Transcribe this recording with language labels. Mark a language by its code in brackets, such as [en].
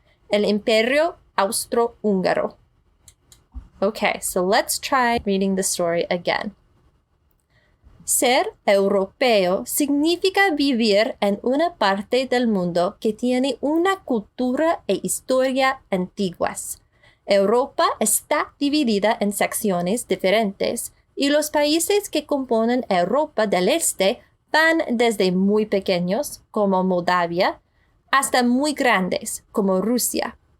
[es] El Imperio Austrohúngaro. [en] Okay, so let's try reading the story again. [es] Ser europeo significa vivir en una parte del mundo que tiene una cultura e historia antiguas. Europa está dividida en secciones diferentes y los países que componen Europa del Este van desde muy pequeños, como Moldavia, hasta muy grandes, como Rusia.